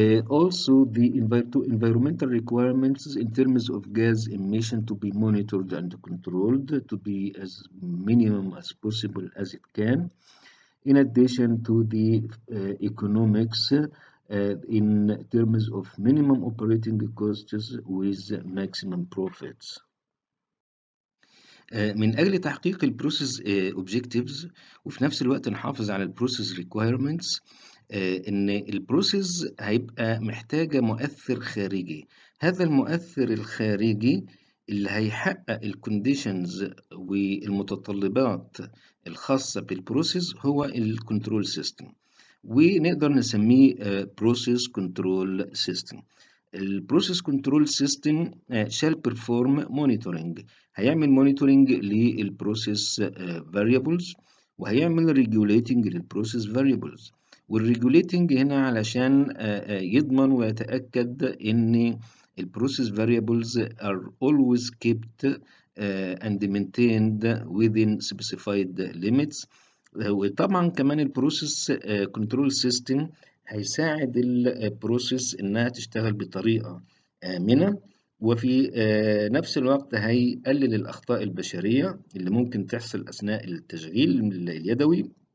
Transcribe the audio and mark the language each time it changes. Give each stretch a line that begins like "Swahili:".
English: Also, the environmental requirements in terms of gas emission to be monitored and controlled to be as minimum as possible as it can, in addition to the economics in terms of minimum operating costs with maximum profits.
Arabic: من أجل تحقيق البروسيس objectives وفي نفس الوقت نحافظ على البروسيس requirements، إن البروسيس هيبقى محتاجة مؤثر خارجي. هذا المؤثر الخارجي اللي هيحقق الكونديشنز والمتطلبات الخاصة بالبروسيس هو الكنترول سيستم، ونقدر نسميه بروسيس كنترول سيستم. البروسيس كنترول سيستم
English: shall perform monitoring،
Arabic: هيعمل monitoring للبروسيس variables وهيعمل regulating للبروسيس variables.
English: والregulating
Arabic: هنا علشان يضمن ويتأكد إن البروسيس
English: variables are always kept and maintained within specified limits.
Arabic: وطبعا كمان البروسيس كنترول سيستم هيساعد البروسيس إنها تشتغل بطريقة آمنة، وفي نفس الوقت هيقلل الأخطاء البشرية اللي ممكن تحصل أثناء التشغيل اليدوي،